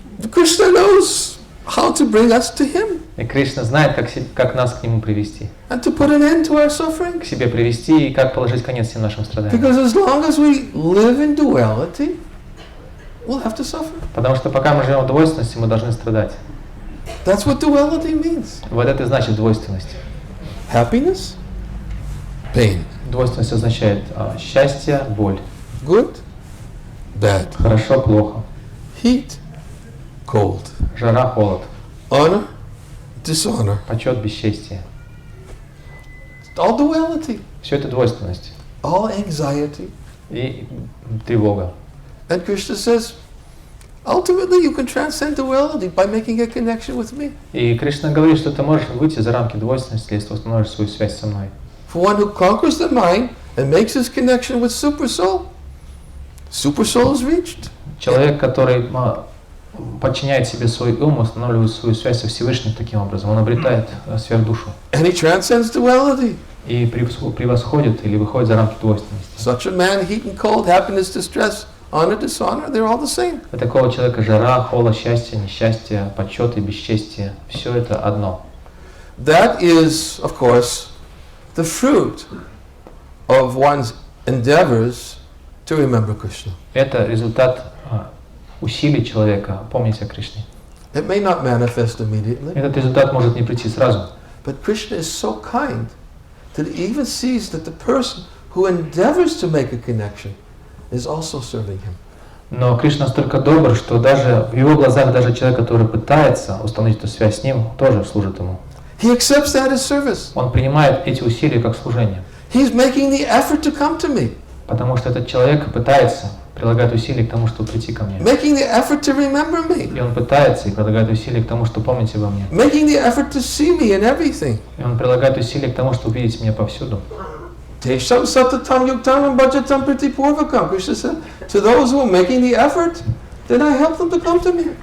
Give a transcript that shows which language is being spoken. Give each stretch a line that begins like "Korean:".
English: Krishna knows how to bring us to him.
Russian: И Кришна знает, как нас к нему привести.
English: And to put an end to our suffering.
Russian: К себе привести и как положить конец всем нашим страданиям.
English: Because as long as we live in duality, we'll have to suffer.
Russian: Потому что пока мы живем в двойственности, мы должны страдать.
English: That's what duality means.
Russian: Вот это и значит двойственность.
English: Happiness, pain.
Russian: Двойственность означает счастье, боль.
English: Good, bad.
Russian: Хорошо, плохо.
English: Heat, cold.
Russian: Жара, холод.
English: Honor, dishonor.
Russian: Почет, бесчестие.
English: All duality.
Russian: Все это двойственность.
English: All anxiety.
Russian: И тревога.
English: And Krishna says, ultimately you can transcend duality by making a connection with me.
Russian: И Кришна говорит, что ты можешь выйти за рамки двойственности, если ты установишь свою связь со мной.
English: For one who conquers the mind and makes his connection with Supersoul, Supersoul is reached.
Russian: Человек, который подчиняет себе свой ум, устанавливает свою связь со Всевышним таким образом, он обретает сверхдушу.
English: And he transcends duality.
Russian: И превосходит или выходит за рамки двойственности.
English: Such a man, heat and cold, happiness, distress, honor, dishonor, they're all the same.
Russian: Для такого человека жара, холод, счастье, несчастье, почет и бесчестие – все это одно.
English: That is, of course, the fruit of one's endeavors to remember Krishna.
Russian: Это результат усилий человека помнить о Кришне.
English: It may not manifest immediately,
Russian: Этот результат может не прийти сразу.
English: but Krishna is so kind that he even sees that the person who endeavors to make a connection is also serving him.
Russian: Но Кришна настолько добр, что даже в его глазах даже человек, который пытается установить эту связь с ним, тоже служит ему.
English: He accepts that as service.
Russian: Он принимает эти усилия как служение.
English: He's making the effort to come to me,
Russian: Потому что этот человек пытается, прилагает усилия к тому, чтобы прийти ко мне.
English: making the effort to remember me,
Russian: И он пытается и прилагает усилия к тому, чтобы помнить обо мне.
English: making the effort to see me in everything.
Russian: И он прилагает усилия к тому, чтобы видеть меня повсюду.
Sanskrit: Tesham satatam yuktam bhajatam pritipurvakam.
English: Krishna said, to those who are making the effort, then I help them to come to me.